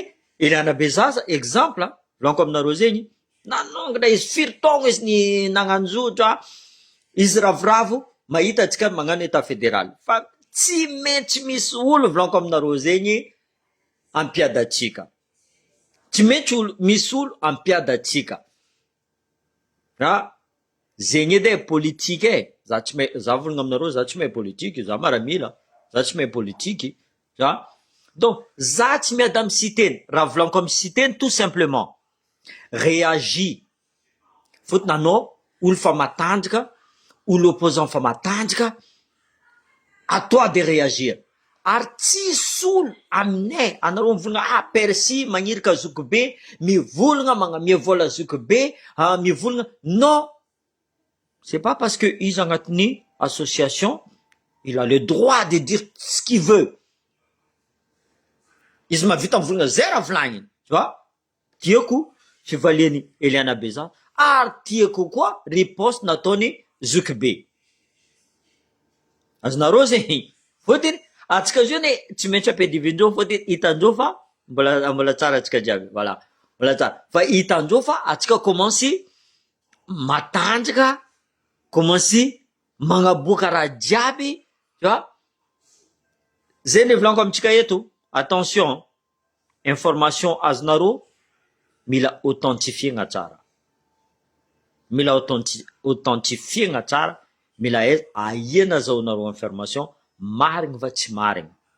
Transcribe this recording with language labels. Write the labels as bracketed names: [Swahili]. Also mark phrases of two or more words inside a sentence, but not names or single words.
[Malagasy] Eliana Bezaza exemple volaniko aminareo zegny nanongana izy firy taogno izy ny nagnanjotro izy ravoravo mahita atsika magnano [French] état fédéral [Malagasy] fa tsy maintsy misy olo volaniko aminareo zegny ampiady atsika, tsy maintsy misy olo ampiady atsika zegny edy politique za volagna aminareo za tsy mahay politique, za maramila za tsy mahay politique donc za tsy miady amy siteny, raha volaniko amy siteny [French] tout simplement réagis [Malagasy] fôtony anao olo fa matanjaka, olo opposant fa matanjaka, [French] à toi de réagir [Malagasy] ary tsisy olo aminay anareo mivolagna Percy magnirika Zokobe mivolagna magnamia vola Zokobe mivolagna [French] non, c'est pas parce que [Malagasy] izy agnatiny association [French] il a le droit de dire ce qu'il veut, [Malagasy] izy mavita mivolagna zay raha volagniny [French] tu vois. [Malagasy] Tiako fivaliany Eliana Bezaza ary tiako koa riposte nataony Zokobe, azonareo zegny fôtony atsika zio ne tsy maintsy ampiadivindreo fôtony hitandreo fa mbola tsara atsika jiaby, voilà mbola tsara fa hitandreo fa atsika kômansy matanjaka, kômansy magnaboaka raha jiaby [French] tu vois. [Malagasy] Zay le volaniko amitsika eto, [French] attention information [Malagasy] azonareo mila authentifiegna tsara, mila authentifiegna tsara, mila aiana azahoanareo information marigny va tsy marigny